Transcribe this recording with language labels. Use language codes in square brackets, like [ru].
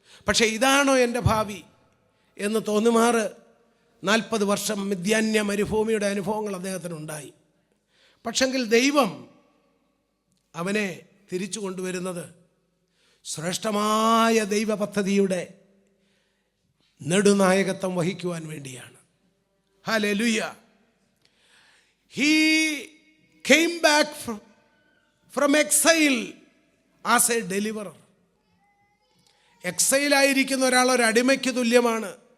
[ml] പക്ഷേ ഇതാണോ എൻ്റെ ഭാവി എന്ന് തോന്നുമാറ് 40 വർഷം മിദ്യാന്യ മരുഭൂമിയുടെ അനുഭവങ്ങൾ അദ്ദേഹത്തിനുണ്ടായി. പക്ഷെങ്കിൽ ദൈവം അവനെ തിരിച്ചു കൊണ്ടുവരുന്നത് ശ്രേഷ്ഠമായ ദൈവ പദ്ധതിയുടെ നെടുനായകത്വം വഹിക്കുവാൻ വേണ്ടിയാണ്. Hallelujah. [en] He came back from exile as a deliverer. [ml] എക്സൈലായിരിക്കുന്ന ഒരാൾ ഒരു അടിമയ്ക്ക് തുല്യമാണ്.